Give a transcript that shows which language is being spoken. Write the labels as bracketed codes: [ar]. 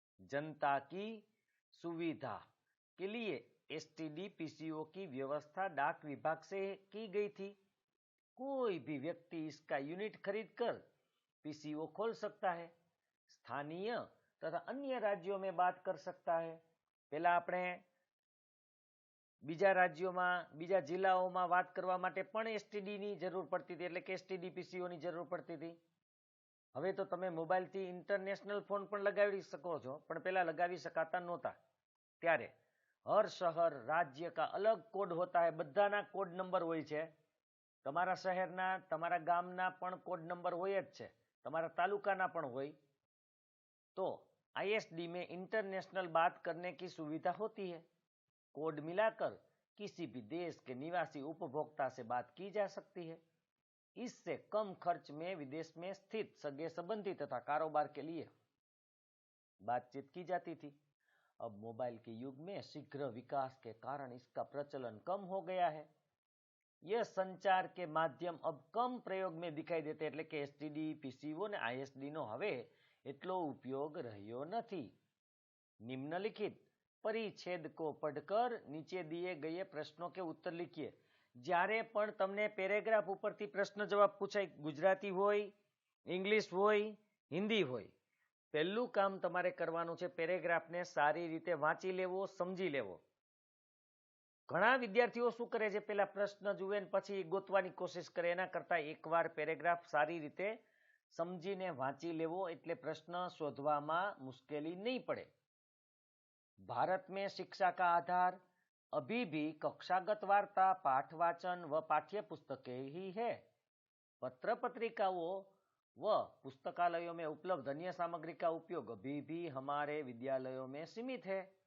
[hi] जनता की सुविधा के लिए एसटीडी पीसीओ की व्यवस्था डाक विभाग से की गई थी। कोई भी व्यक्ति इसका यूनिट खरीदकर पीसीओ खोल सकता है। स्थानीय तथा अन्य राज्यों में बात कर सकता है। [gu] पहला આપણે બીજા રાજ્યોમાં, બીજા જિલ્લાઓમાં વાત કરવા માટે પણ એસટીડી ની જરૂર પડતી હતી, એટલે કે એસટીડી પીસીઓ ની જરૂર પડતી હતી। હવે તો તમે મોબાઈલથી ઇન્ટરનેશનલ ફોન પણ લગાવી શકો છો, પણ પહેલા લગાવી શકાતા નહોતા। ત્યારે હર શહેર રાજ્ય [hi] का अलग कोड होता है, [gu] બધાના કોડ નંબર હોય છે। તમારા શહેરના, તમારા ગામના પણ કોડ નંબર હોય જ છે, તમારા તાલુકાના પણ હોય। [hi] तो आईएसडी में इंटरनेशनल बात करने की सुविधा होती है। कोड मिलाकर किसी भी देश के निवासी उपभोक्ता से बात की जा सकती है। इससे कम खर्च में विदेश में स्थित सगे संबंधी तथा कारोबार के लिए बातचीत की जाती थी। अब मोबाइल के युग में शीघ्र विकास के कारण इसका प्रचलन कम हो गया है। यह संचार के माध्यम अब कम प्रयोग में दिखाई देते, [gu] એટલે કે એસટીડી, પીસીઓ ને આઈએસડી નો હવે એટલો उपयोग રહ્યો નથી। [hi] निम्नलिखित परिच्छेद को पढ़कर नीचे दिए गए प्रश्नों के उत्तर लिखिए। [gu] જ્યારે પણ તમને પેરેગ્રાફ ઉપરથી પ્રશ્ન જવાબ પૂછાય, ગુજરાતી હોય, ઇંગ્લિશ હોય, હિન્દી હોય, પહેલું કામ તમારે કરવાનું છે પેરેગ્રાફને સારી રીતે વાંચી લેવો, સમજી લેવો। ઘણા વિદ્યાર્થીઓ શું કરે છે, પેલા પ્રશ્ન જુએ ને પછી ગોતવાની કોશિશ કરે, એના કરતા એકવાર પેરેગ્રાફ સારી રીતે સમજીને વાંચી લેવો, એટલે પ્રશ્ન શોધવામાં મુશ્કેલી નહીં પડે। [hi] भारत में शिक्षा का आधार अभी भी कक्षागत वार्ता, पाठ वाचन व पाठ्य पुस्तकें ही है। पत्र पत्रिकाओं व पुस्तकालयों में उपलब्ध अन्य सामग्री का उपयोग अभी भी हमारे विद्यालयों में सीमित है।